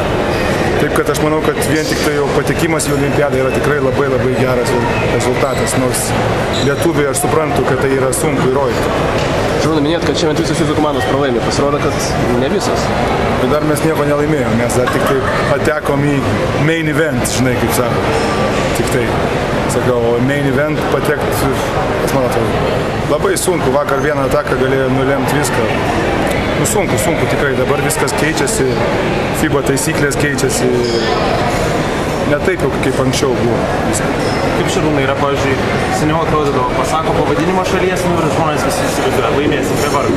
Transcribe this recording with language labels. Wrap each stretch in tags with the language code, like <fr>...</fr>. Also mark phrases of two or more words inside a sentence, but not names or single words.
<lt>Taip, kad aš manau, kad vien tik tai jau patekimas į olimpiadą yra tikrai labai geras rezultatas, nors lietuviai aš suprantu, kad tai yra sunku įrodyti. Šarūnai, minėt, kad šiandien visos jūsų komandos pralaimė, pasirodo, kad ne visos. Bet dar mes nieko nelaimėjom, mes dar tik tai patekom į</lt> <en>main event,</en> <lt>žinai, kaip sako. Tik tai, sakau,</lt> <en>main event</en> <lt>patekti, kas man atrodo, labai sunku, vakar vieną ataką galėjo nulemti viską. Nu sunku, tikrai, dabar viskas keičiasi, FIBA taisyklės keičiasi, ne taip jau kaip anksčiau buvo. Kaip Šarūnai yra, pavyzdžiui, seniau atrodydavo, pasako pavadinimą šalies ir žmonės visi įsivaizduoja, laimėsim be vargo.</lt>